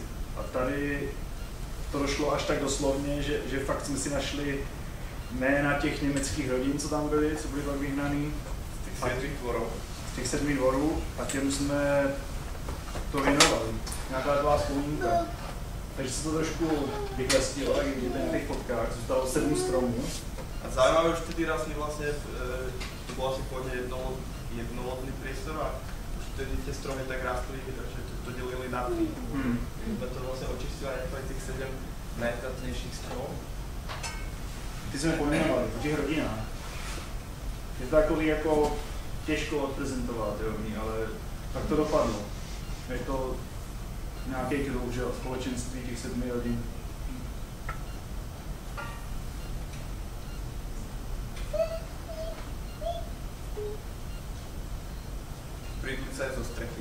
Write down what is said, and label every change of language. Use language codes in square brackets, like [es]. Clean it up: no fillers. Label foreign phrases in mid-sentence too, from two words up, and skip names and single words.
[cs] A tady to došlo až tak doslovně, že fakt jsme si našli jména těch německých rodin, co tam byli, co byli pak vyhnaný. Z těch 7 dvorů. A těm jsme to věnovali. Nějaká taková vzpomínka. Takže se to trošku vyklestilo, jak vidíte na těch fotkách, zůstalo 7 stromů. [sk] A zaujímavé už vtedy raz vlastne, to bol asi pôvodne jednolodný priestor a už vtedy tie stromy tak rástli, že to delili na 3. Sme to vlastne očistili na niektorých tých 7 najvzácnejších stromov. [cs] Ty jsme pojmenovali po těch rodinách. Je to takový jako těžko odprezentovat, ale tak to dopadlo. Je to nějaký kruh, že společenství těch 7 rodin. [sk] Prýdlice zo strechy.